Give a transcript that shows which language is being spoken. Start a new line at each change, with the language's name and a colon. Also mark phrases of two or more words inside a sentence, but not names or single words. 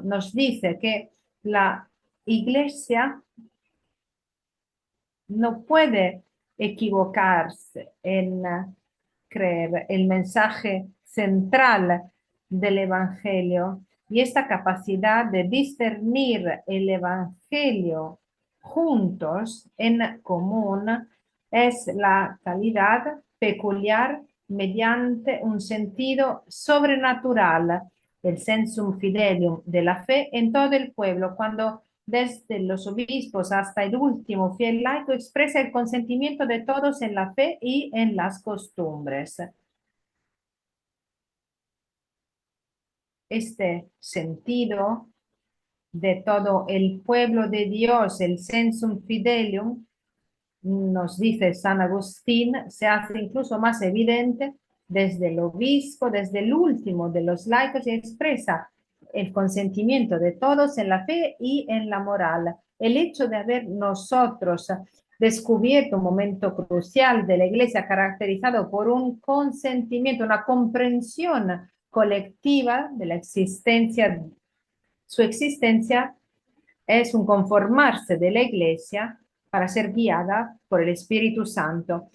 Spanish: Nos dice que la Iglesia no puede equivocarse en creer el mensaje central del Evangelio y esta capacidad de discernir el Evangelio juntos en común es la calidad peculiar mediante un sentido sobrenatural, el
Latin: sensum fidelium
Spanish: de la fe en todo el pueblo, cuando desde los obispos hasta el último fiel laico expresa el consentimiento de todos en la fe y en las costumbres. Este sentido de todo el pueblo de Dios, el
Latin: sensum fidelium,
Spanish: nos dice San Agustín, se hace incluso más evidente desde el obispo, desde el último de los laicos, y expresa el consentimiento de todos en la fe y en la moral. El hecho de haber nosotros descubierto un momento crucial de la Iglesia caracterizado por un consentimiento, una comprensión colectiva de la existencia, su existencia es un conformarse de la Iglesia para ser guiada por el Espíritu Santo.